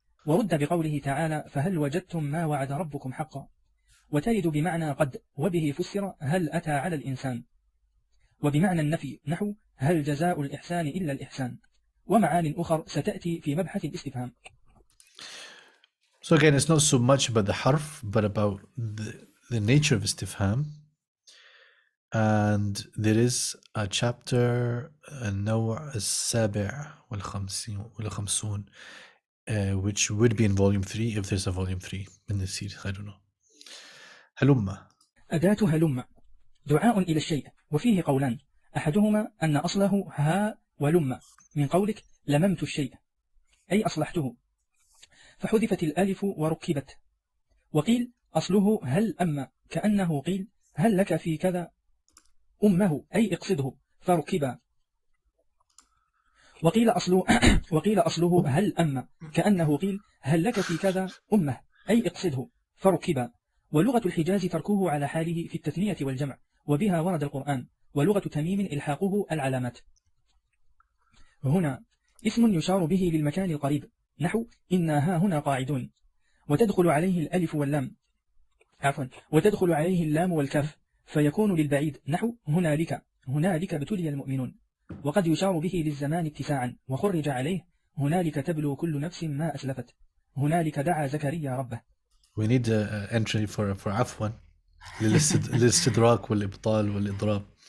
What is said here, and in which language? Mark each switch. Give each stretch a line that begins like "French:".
Arabic: ورد بقوله تعالى فهل وجدتم ما وعد ربكم حقا. وترد بمعنى قد، وبه فسر هل أتى على الإنسان. وبمعنى النفي نحو هل جزاء الإحسان إلا الإحسان. ومعان أخر ستأتي في مبحث الاستفهام.
English: So again, it's not so much about the harf, but about the nature of istifham. And there is a chapter,
Arabic: النوع السابع والخمسون,
English: which would be in volume 3 if there's a volume 3 in the series. I don't know. هلم.
Arabic: أداة هلم دعاء إلى الشيء، وفيه قولان، أحدهما أن أصله ها ولم من قولك لممت الشيء أي أصلحته، فحذفت الألف وركبت. وقيل أصله هل أما كأنه قيل هل لك في كذا أمه أي اقصده فركبا. وقيل أصله هل أما كأنه قيل هل لك في كذا أمه أي اقصده فركبا. ولغة الحجاز تركه على حاله في التثنية والجمع، وبها ورد القرآن. ولغة تميم إلحاقه العلامات. هنا اسم يشار به للمكان القريب نحو إنا ها هنا قاعدون، وتدخل عليه الألف واللام وتدخل عليه اللام والكاف فيكون للبعيد نحو هنالك ابتلي المؤمنون. وقد يشار به للزمان اتساعا وخرج عليه هنالك تبلو كل نفس ما أسلفت، هنالك دعا زكريا ربه.
English: We need an entry for
Arabic: عفوا للاستدراك والإبطال والإضراب.